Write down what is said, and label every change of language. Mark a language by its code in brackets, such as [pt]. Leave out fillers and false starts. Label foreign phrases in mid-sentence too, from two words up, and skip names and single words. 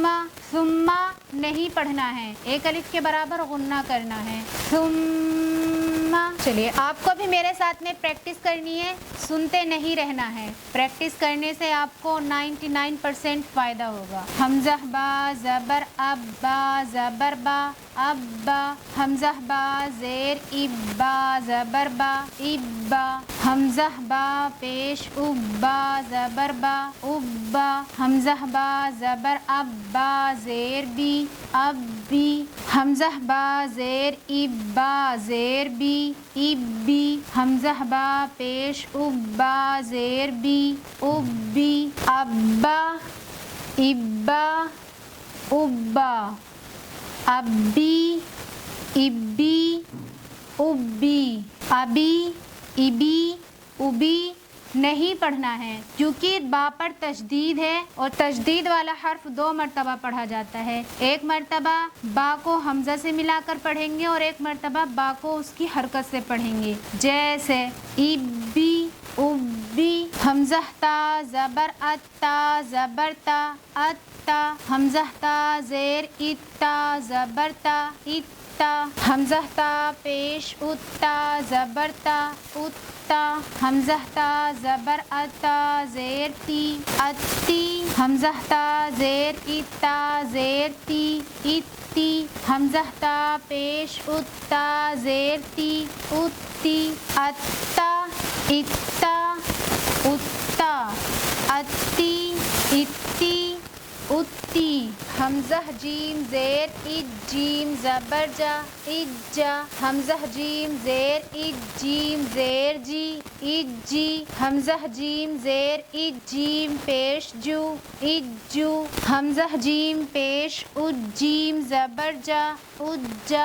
[ur] ثم نہیں پڑھنا ہے، ایک الف کے برابر غنہ کرنا ہے، ثم۔ چلیے آپ کو بھی میرے ساتھ میں پریکٹس کرنی ہے، سنتے نہیں رہنا ہے۔ پریکٹس کرنے سے آپ کو 99% فائدہ ہوگا۔ حمزہ با زبر اب، با زبر با اب با۔ حمزہ با زیر اب، با زبر با اب با۔ حمزہ با پیش اب، با زبر با اب با۔ حمزہ با زبر اب، با زیر بی اب بی۔ حمزہ با زیر اب، با زیر بی اب بی۔ حمزہ با پیش اب، با زیر بی اب بی۔ ابا ابا ابا، ابی ابی ابی، ابی ابی ابی نہیں پڑھنا ہے، کیونکہ با پر تشدید ہے اور تشدید والا حرف 2 مرتبہ پڑھا جاتا ہے۔ ایک مرتبہ با کو حمزہ سے ملا کر پڑھیں گے اور ایک مرتبہ با کو اس کی حرکت سے پڑھیں گے، جیسے ابی ابی۔ حمزہ تا زبر اتا، زبر تا اتا۔ حمزہ تا زیر اتا، زبر تا اتا۔ حمزہ تا پیش اتا، زبر تا اتا۔ حمزہ تا زبر اتا، زیر تی اتی۔ حمزہ تا زیر اتا، زیر تی اتی۔ حمزہ تا پیش اتا، زیر تی اتی۔ اتا اتا اتا، اتی اتی اتی۔ حمزہ جیم زیر اج، جیم زبر جا اجا۔ حمزہ جیم زیر اج، جیم زیر جی اجی۔ حمزہ جیم زیر اج، جیم پیش جو اجو۔ حمزہ جیم پیش اج، جیم زبر جا اجا۔